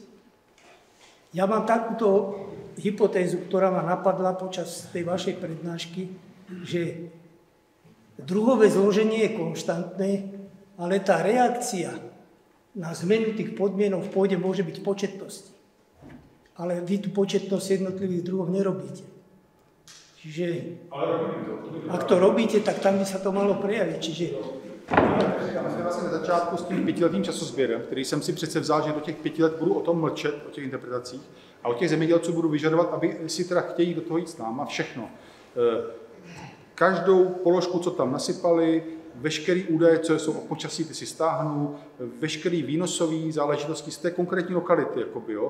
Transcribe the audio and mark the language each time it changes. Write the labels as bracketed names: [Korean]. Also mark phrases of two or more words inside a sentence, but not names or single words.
[Slovak] Ja mám takúto hypotézu, ktorá ma napadla počas tej vašej prednášky, že druhové zloženie je konštantné, ale tá reakcia na zmenu tých podmienok v pôde môže byť početnosti. Ale vy tú početnosť jednotlivých druhov nerobíte. Čiže ak to robíte, tak tam by sa to malo prejaviť. Čiže... [Czech] Já jsem vlastně na začátku s tím 5letým časozběrem, který jsem si přece vzal, že do těch 5 let budu o tom mlčet, o těch interpretacích, a od těch zemědělců budu vyžadovat, aby si teda chtějí do toho jít s náma všechno. Každou položku, co tam nasypali, veškerý údaje, co jsou o počasí, ty si stáhnu, veškerý výnosový záležitosti z té konkrétní lokality, jakoby, jo.